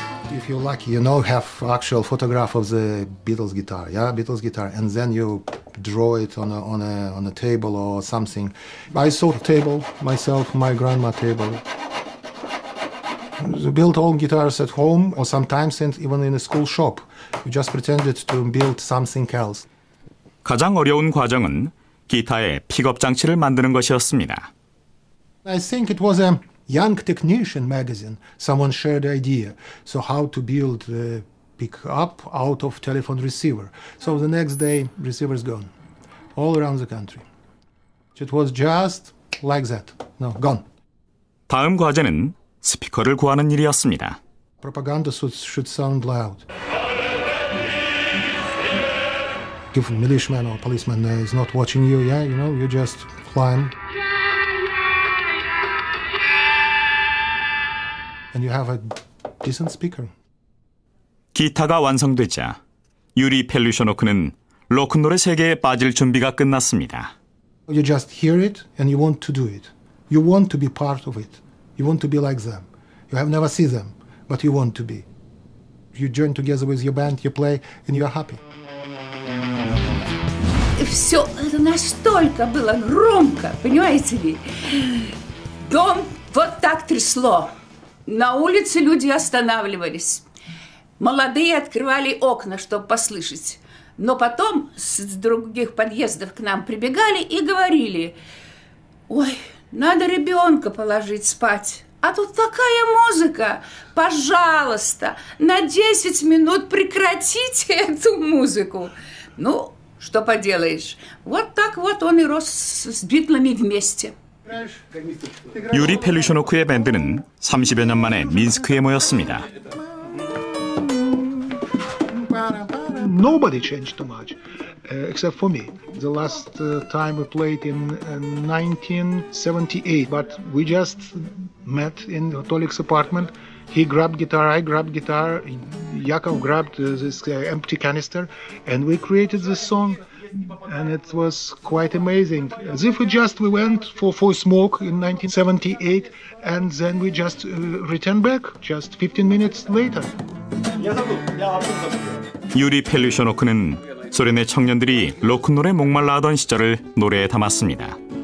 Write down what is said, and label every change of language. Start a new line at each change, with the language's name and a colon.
English: If you're lucky, have actual photograph of the Beatles guitar, Beatles guitar, and then you draw it on a table or something. I saw the table myself, my grandma table. We built all guitars at home, or sometimes even in a school shop. We just pretended to build something else.
Korean: 가장 어려운 과정은 기타의 픽업 장치를 만드는 것이었습니다.
English: I think it was a young technician magazine. Someone shared the idea. So how to build a pick-up out of telephone receiver. So the next day, receiver's gone. All around the country. It was just like that. No, gone.
Korean: 다음 과제는 스피커를 구하는 일이었습니다.
English: Propaganda should sound loud. If a militiaman or policeman is not watching you, you just climb. And you have a decent speaker.
Korean: 기타가 완성되자 유리 펠류쇼노크는 로큰롤의 세계에 빠질 준비가 끝났습니다.
English: You just hear it and you want to do it. You want to be part of it. You want to be like them. You have never seen them, but you want to be. You join together with your band, you play, and you are happy.
Russian: Все это настолько было громко, понимаете ли? Дом вот так трясло. На улице люди останавливались. Молодые открывали окна, чтобы послышать. Но потом с других подъездов к нам прибегали и говорили: «Ой, надо ребенка положить спать. А тут такая музыка! Пожалуйста, на 10 минут прекратите эту музыку!» Ну, что поделаешь. Вот так вот он и рос с Битлами вместе.
Korean: 유리 펠류쇼노크의 밴드는 30여 년 만에 민스크에 모였습니다.
English: Nobody changed too much, except for me. The last time we played in 1978, but we just met in Tolik's apartment. He grabbed guitar, I grabbed guitar, Yakov grabbed this empty canister, and we created this song. And it was quite amazing. As if we went for a smoke in 1978, and then we just returned back just 15 minutes later.
Korean: 유리 펠리쇼노크는 소련의 청년들이 로큰롤에 목말라 하던 시절을 노래에 담았습니다.